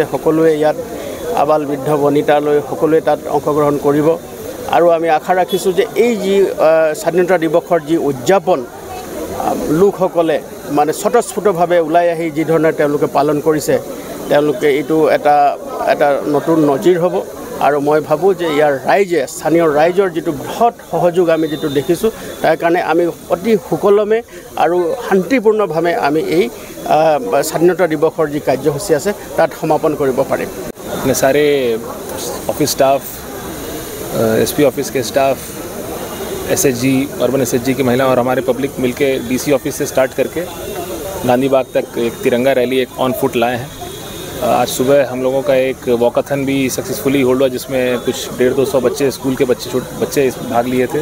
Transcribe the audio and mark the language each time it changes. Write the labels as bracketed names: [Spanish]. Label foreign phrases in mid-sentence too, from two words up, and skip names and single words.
[Assamese] সকলোৱে ইয়াত আবাল বৃদ্ধ বনিতালৈ সকলোৱে তাত অংশগ্ৰহণ কৰিব আৰু আমি আশা ৰাখিছোঁ যে এই যি স্বাধীনতা দিৱসৰ যি উদযাপন লোকসকলে মানে স্বতঃস্ফূৰ্তভাৱে ওলাই আহি যি ধৰণে তেওঁলোকে পালন কৰিছে, তেওঁলোকে এইটো এটা নতুন নজিৰ হ'ব। আৰু মই ভাবোঁ যে ইয়াৰ ৰাইজে, স্থানীয় ৰাইজৰ যিটো বৃহৎ সহযোগ আমি যিটো দেখিছোঁ, তাৰ কাৰণে আমি অতি সুকলমে আৰু শান্তিপূৰ্ণভাৱে আমি এই স্বাধীনতা দিৱসৰ যি কাৰ্যসূচী আছে তাত সমাপন কৰিব পাৰিম। [Hindi] अपने सारे [English] office staff, SP office [Hindi] के स्टाफ, एसएचजी, [English] urban SHG [Hindi] की महिला और हमारे पब्लिक मिलके [English] DC office [Hindi] से स्टार्ट करके गांधी बाग तक एक तिरंगा रैली एक [English] on foot [Hindi] लाए हैं। आज सुबह हम लोगों का एक वॉकाथन भी [English] successfully hold [Hindi] हुआ, जिसमें कुछ 150-200 बच्चे, स्कूल के बच्चे भाग लिए थे।